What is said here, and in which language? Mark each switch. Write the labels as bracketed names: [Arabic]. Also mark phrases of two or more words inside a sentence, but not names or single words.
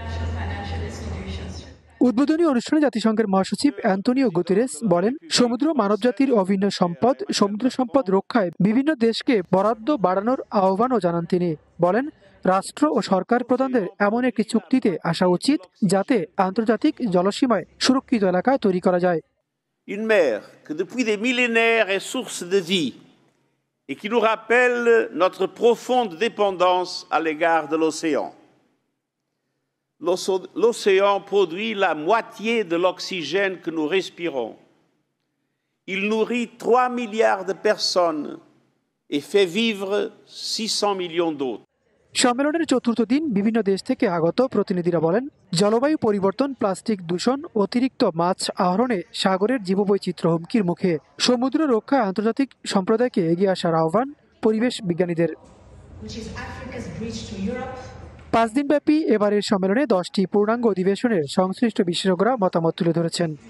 [Bangla] উদ্বোধনী অনুষ্ঠানে জাতিসংঘের মহাসচিব অ্যান্তোনিও গুতেরেস বলেন, সমুদ্র মানবজাতির অভিন্ন সম্পদ। সমুদ্র সম্পদ রক্ষায় বিভিন্ন দেশকে বরাদ্দ বাড়ানোর আহ্বানও জানান তিনি। বলেন, রাষ্ট্র ও সরকার প্রধানদের এমন একটি চুক্তিতে আসা উচিত যাতে আন্তর্জাতিক জলসীমায় সুরক্ষিত এলাকা তৈরি করা যায়। [French] Une mer que depuis des millénaires est source de vie et qui nous rappelle notre profonde dépendance à l'égard de l'océan. L'océan produit la moitié de l'oxygène que nous respirons. Il nourrit 3 milliards de personnes et fait vivre 600 millions d'autres. [Bangla] সম্মেলনের চতুর্থ দিন বিভিন্ন দেশ থেকে আগত প্রতিনিধিরা বলেন, জলবায়ু পরিবর্তন, প্লাস্টিক দূষণ, অতিরিক্ত মাছ আহরণে সাগরের জীববৈচিত্র্য হুমকির মুখে। সমুদ্র রক্ষায় আন্তর্জাতিক সম্প্রদায়কে এগিয়ে আসার আহ্বান পরিবেশ বিজ্ঞানীদের। 5 দিনব্যাপী এবারের সম্মেলনে 10টি পূর্ণাঙ্গ অধিবেশনের সংশ্লিষ্ট বিশেষজ্ঞরা মতামত তুলে ধরেছেন।